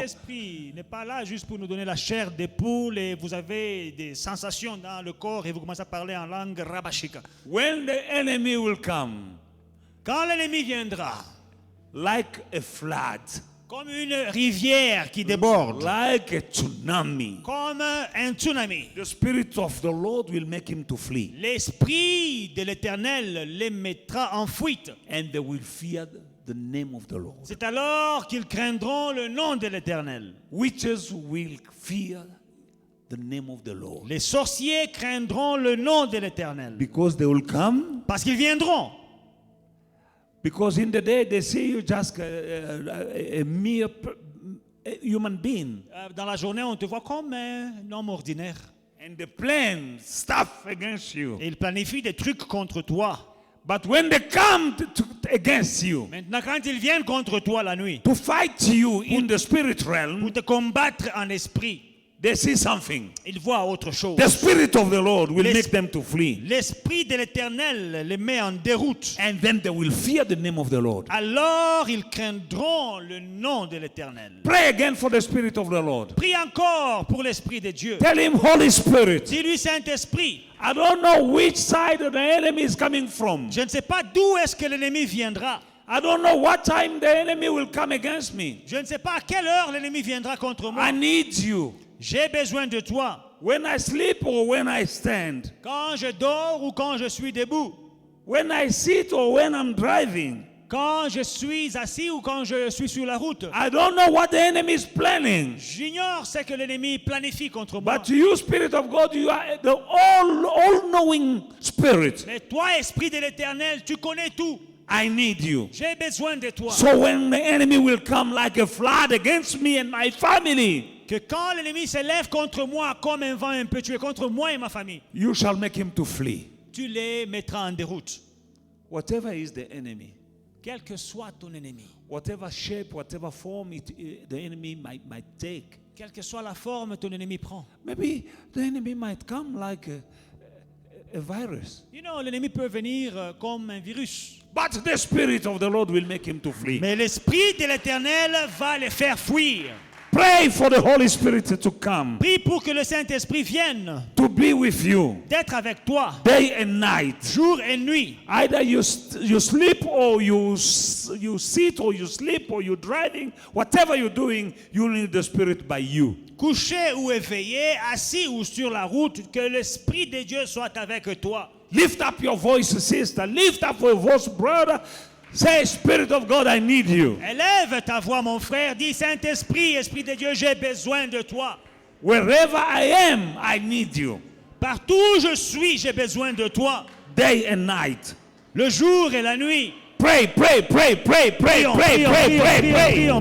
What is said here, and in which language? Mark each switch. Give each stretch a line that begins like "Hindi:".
French: Saint-Esprit n'est pas là juste pour nous donner la chair des poules et vous avez des sensations dans le corps et vous commencez à parler en langue rabashika.
English: When the enemy will come,
French: Quand l'ennemi viendra,
English: like a flood,
French: comme une rivière qui déborde,
English: like a tsunami,
French: comme un tsunami,
English: the Spirit of the Lord will make him to flee.
French: l'Esprit de l'Éternel les mettra en fuite.
English: And they will fear the name of the Lord.
French: C'est alors qu'ils craindront le nom de l'Éternel.
English: Witches will fear the name of the Lord.
French: Les sorciers craindront le nom de l'Éternel.
English: Because they will come.
French: Parce qu'ils viendront.
English: Because in the day they see you just a mere human being.
French: Dans la journée, on te voit comme un homme ordinaire.
English: And they plan stuff against you.
French: Et ils planifient des trucs contre toi.
English: But when they come against you,
French: Maintenant, quand ils viennent contre toi la nuit,
English: to fight you in the spirit realm,
French: pour te combattre en esprit,
English: they see something.
French: ils voient autre chose.
English: The Spirit of the Lord will
French: Les-
English: make them to flee.
French: L'Esprit de l'Éternel les met en déroute.
English: And then they will fear the name of the Lord.
French: Alors ils craindront le nom de l'Éternel.
English: Pray again for the Spirit of the Lord.
French: Prie encore pour l'Esprit de Dieu.
English: Tell him, Holy Spirit,
French: Dis-lui, Saint-Esprit,
English: I don't know which side the enemy is coming from.
French: je ne sais pas d'où est-ce que l'ennemi viendra.
English: I don't know what time the enemy will come against me.
French: Je ne sais pas à quelle heure l'ennemi viendra contre moi.
English: I need you.
French: J'ai besoin de toi.
English: When I sleep or when I stand.
French: Quand je dors ou quand je suis debout.
English: When I sit or when I'm driving.
French: Quand je suis assis ou quand je suis sur la route.
English: I don't know what the enemy is planning.
French: J'ignore ce que l'ennemi planifie contre moi.
English: But you, Spirit of God, you are the all-knowing Spirit.
French: Mais toi, Esprit de l'Éternel, tu connais tout.
English: I need you.
French: J'ai besoin de toi.
English: So when the enemy will come like a flood against me and my family,
French: Que quand l'ennemi s'élève contre moi comme un vent un peu tué contre moi et ma famille,
English: you shall make him to flee.
French: tu les mettras en déroute.
English: Whatever is the enemy,
French: Quel que soit ton ennemi,
English: whatever shape, whatever form the enemy might take.
French: quelle que soit la forme ton ennemi prend.
English: Maybe the enemy might come like a virus. You know,
French: l'ennemi peut venir comme un virus.
English: But the Spirit of the Lord will make him to flee.
French: Mais l'Esprit de l'Éternel va les faire fuir.
English: Pray for the Holy Spirit to come,
French: Prie pour que le Saint-Esprit vienne,
English: to be with you
French: d'être avec toi,
English: day and night.
French: jour et nuit.
English: Either you sleep or you sit or you sleep or you're driving. Whatever you're doing, you need the Spirit by you.
French: Couché ou éveillé, assis ou sur la route, que l'Esprit de Dieu soit avec toi.
English: Lift up your voice, sister. Lift up your voice, brother. Say, Spirit of God, I need you.
French: Élève ta voix, mon frère. Dis, Saint-Esprit, Esprit de Dieu, j'ai besoin de toi.
English: Wherever I am, I need you.
French: Partout où je suis, j'ai besoin de toi.
English: Day and night.
French: Le jour et la nuit.
English: Pray, pray, pray, pray, pray,
French: Prions,
English: pray,
French: prions,
English: pray,
French: prions,
English: pray,
French: prions,